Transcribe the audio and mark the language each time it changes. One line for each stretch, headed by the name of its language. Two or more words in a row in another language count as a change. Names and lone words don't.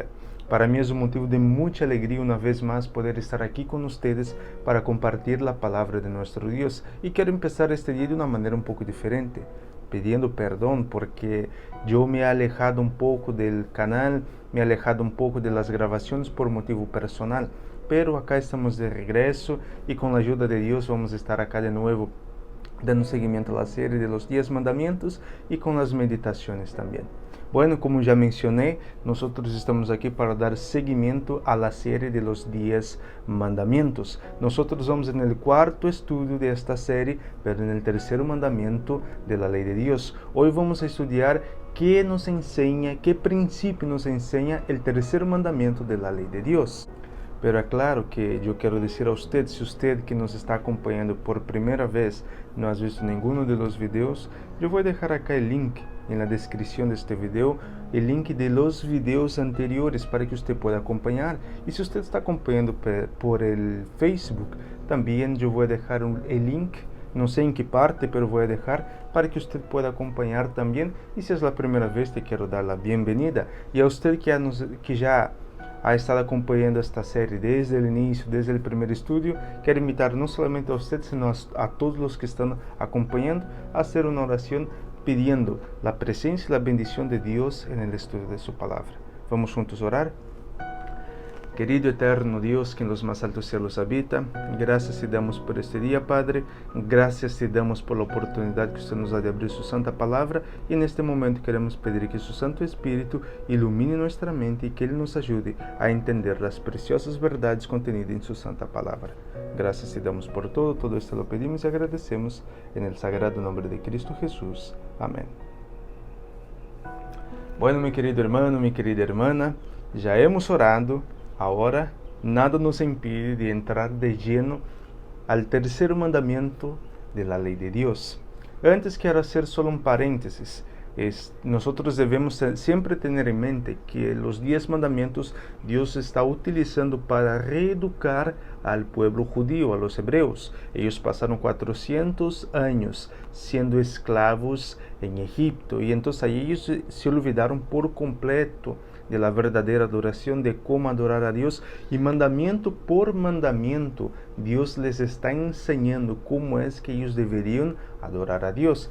Portuguese: Para mim é um motivo de muita alegria uma vez mais poder estar aqui com vocês para compartilhar a palavra de nosso Deus e quero começar este dia de uma maneira um pouco diferente, pedindo perdão porque eu
Spanish: me he alejado
Portuguese: um pouco do canal,
Spanish: me he alejado
Portuguese: um pouco das gravações por motivo
Spanish: personal, pero acá estamos
Portuguese: de regresso e com a ajuda de Deus vamos estar acá de novo dando seguimento à série
Spanish: de los
Portuguese: 10 mandamentos e com as meditações também. Bueno, como já mencionei, nós estamos aqui para dar seguimento à série
Spanish: de los
Portuguese: 10 mandamentos. Nós vamos no quarto estudo desta série, pero no terceiro mandamento
Spanish: de la
Portuguese: lei de Deus. Hoje vamos a estudar que nos ensina, que princípio nos ensina o terceiro mandamento
Spanish: de la
Portuguese: lei de Deus. Pero é claro que eu quero dizer a você, se você que nos está acompanhando por primeira vez não
Spanish: ha visto
Portuguese: nenhum
Spanish: de los videos,
Portuguese: eu vou deixar aqui o link na descrição deste vídeo, o link
Spanish: de los videos
Portuguese: anteriores para que você possa acompanhar. E se você está acompanhando
Spanish: por el Facebook,
Portuguese: também eu vou deixar o link, não sei em que parte, mas vou deixar para que você possa acompanhar também. E se é a primeira vez, te quero dar a bem-vinda. E a você que já
Spanish: ha estado
Portuguese: acompanhando esta série desde o início, desde o primeiro estudo, quero invitar não somente a você, sino a todos os que estão acompanhando a fazer uma oração pedindo a presença e a bendição de Deus no estudo de sua palavra. Vamos juntos orar? Querido eterno Deus,
Spanish: que en los más altos cielos habita, gracias te damos por este día, Padre. Gracias te damos por la oportunidad que usted nos da de abrir su santa palabra. Y en este momento queremos pedir que su Santo Espíritu ilumine nuestra mente y que Él nos ayude a entender las preciosas verdades contenidas en su santa palabra. Gracias te damos por todo esto lo pedimos y agradecemos en el sagrado nombre de Cristo Jesús. Amén. Bueno, mi querido hermano, mi querida hermana, ya hemos orado. Agora, nada nos impide de entrar de lleno al
Portuguese: terceiro mandamento
Spanish: de la
Portuguese: lei de Deus.
Spanish: Antes quero hacer solo un paréntesis. Nosotros debemos siempre tener en mente que los 10 mandamientos Dios está utilizando para reeducar al pueblo judío, a los hebreos. Ellos pasaron 400 años siendo esclavos en Egipto y entonces ahí ellos se olvidaron por completo de la verdadera adoración, de cómo adorar a Dios, y mandamiento por mandamiento Dios les está enseñando cómo es que ellos deberían adorar a Dios.